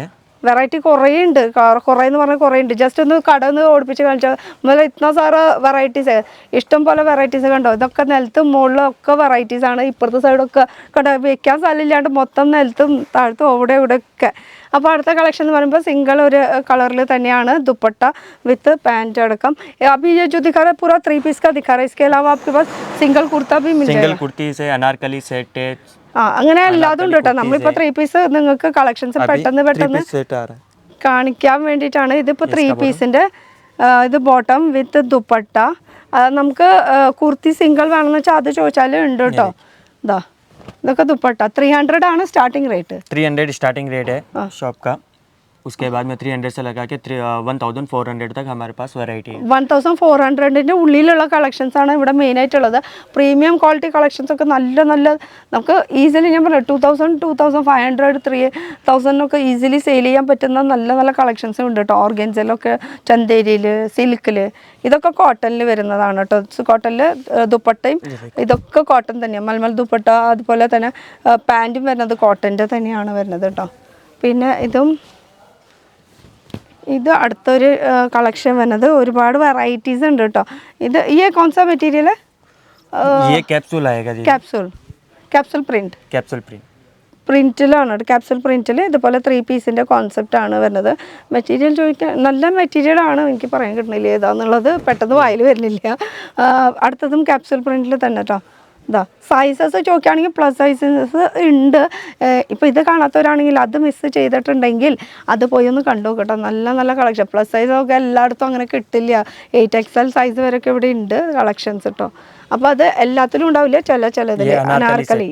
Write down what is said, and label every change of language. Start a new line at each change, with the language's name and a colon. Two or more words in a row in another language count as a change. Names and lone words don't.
Malayalam: വെറൈറ്റി കുറേ ഉണ്ട്. കുറേ എന്ന് പറഞ്ഞാൽ കുറേ ഉണ്ട്. ജസ്റ്റ് ഒന്ന് കടന്ന് ഓടിപ്പിച്ച് കാണിച്ചാൽ നമ്മൾ ഇത്ര സാറ് വെറൈറ്റീസ്, ഇഷ്ടം പോലെ വെറൈറ്റീസ് കണ്ടോ. ഇതൊക്കെ നിലത്തും മുകളിലും ഒക്കെ വെറൈറ്റീസാണ്. ഇപ്പുറത്തെ സൈഡൊക്കെ കട വെക്കാൻ സ്ഥലമില്ലാണ്ട് മൊത്തം നിലത്തും താഴത്തും അവിടെ ഇവിടെ ഒക്കെ. അപ്പോൾ അടുത്ത കളക്ഷൻ എന്ന് പറയുമ്പോൾ സിംഗിൾ ഒരു കളറിൽ തന്നെയാണ്
Hindi: दुपट्टा
English: with pant
Hindi: अड़कम अभी ये जो दिखा रहा है पूरा 3 पीस का दिखा रहा है इसके अलावा आपके पास सिंगल कुर्ता भी मिल जाएगा सिंगल कुर्ती से अनारकली सेट है
Malayalam: ആ അങ്ങനെ എല്ലാതും ഉണ്ട് കേട്ടോ നമ്മളിപ്പോൾ 3 പീസ് നിങ്ങൾക്ക് കളക്ഷൻസ് പെട്ടെന്ന്
Hindi: सेट आ रहा है
Malayalam: കാണിക്കാൻ വേണ്ടിയിട്ടാണ് ഇതിപ്പോൾ 3 പീസിൻ്റെ ഇത്
English: bottom with
Malayalam: ദുപ്പട്ട നമുക്ക് കുർത്തി സിംഗിൾ വേണമെന്ന് വെച്ചാൽ അത് ചോദിച്ചാലും ഉണ്ട് കേട്ടോ ഇതാ
Hindi: इधर दुपट्टा
Malayalam: 300 ആണ്
English: starting rate
Hindi: 300
English: starting rate
Hindi: है शॉप का उसके बाद में 300 से लगा के 1400 तक हमारे पास वैरायटी है
Malayalam: 1400ന്റെ ഉള്ളിലുള്ള കളക്ഷൻസ് ആണ് ഇവിടെ മെയിൻ ആയിട്ടുള്ളത്
English: premium quality collections
Malayalam: ഒക്കെ നല്ല നമുക്ക് ഈസിലി ഞാൻ പറഞ്ഞു 2500 3000 ഒക്കെ ഈസിലി സെയിൽ ചെയ്യാൻ പറ്റുന്ന നല്ല കളക്ഷൻസ് ഉണ്ട് കേട്ടോ ഓർഗൻസയിലൊക്കെ ചന്തേരിയിൽ സിൽക്കിൽ ഇതൊക്കെ കോട്ടണിൽ വരുന്നതാണ് കേട്ടോ കോട്ടണിൽ ദുപ്പട്ടയും ഇതൊക്കെ കോട്ടൺ തന്നെയാണ് മൽമൽ ദുപ്പട്ട അതുപോലെ തന്നെ പാൻറ്റും വരുന്നത് കോട്ടൻ്റെ തന്നെയാണ് വരുന്നത് കേട്ടോ പിന്നെ ഇത് അടുത്തൊരു കളക്ഷൻ വരുന്നത് ഒരുപാട് വെറൈറ്റീസ് ഉണ്ട് കേട്ടോ ഇത് ഈ കോൺസ മെറ്റീരിയൽ
Hindi: ये कैप्सूल आएगा जी
Malayalam: ക്യാപ്സൂൾ പ്രിന്റിലാണ് ക്യാപ്സൂൾ പ്രിന്റിൽ ഇതുപോലെ 3 പീസിൻ്റെ കോൺസെപ്റ്റ് ആണ് വരുന്നത് മെറ്റീരിയൽ ചോദിക്കാൻ നല്ല മെറ്റീരിയൽ ആണ് എനിക്ക് പറയാൻ കിട്ടുന്നില്ല ഏതാന്നുള്ളത് പെട്ടെന്ന് വായിൽ വരുന്നില്ല അടുത്തതും ക്യാപ്സൂൾ പ്രിന്റിൽ തന്നെ കേട്ടോ ഇതാ സൈസസ് ചോദിക്കുകയാണെങ്കിൽ
English: plus sizes
Malayalam: ഉണ്ട് ഇപ്പോൾ ഇത് കാണാത്തവരാണെങ്കിൽ അത് മിസ് ചെയ്തിട്ടുണ്ടെങ്കിൽ അത് പോയി ഒന്ന് കണ്ടു കേട്ടോ നല്ല കളക്ഷൻ പ്ലസ് സൈസൊക്കെ എല്ലായിടത്തും അങ്ങനെ കിട്ടില്ല 8XL സൈസ് വരെയൊക്കെ ഇവിടെ ഉണ്ട് കളക്ഷൻസ് കേട്ടോ അപ്പോൾ അത് എല്ലാത്തിലും ഉണ്ടാവില്ല ചിലതിൽ അനാർക്കലി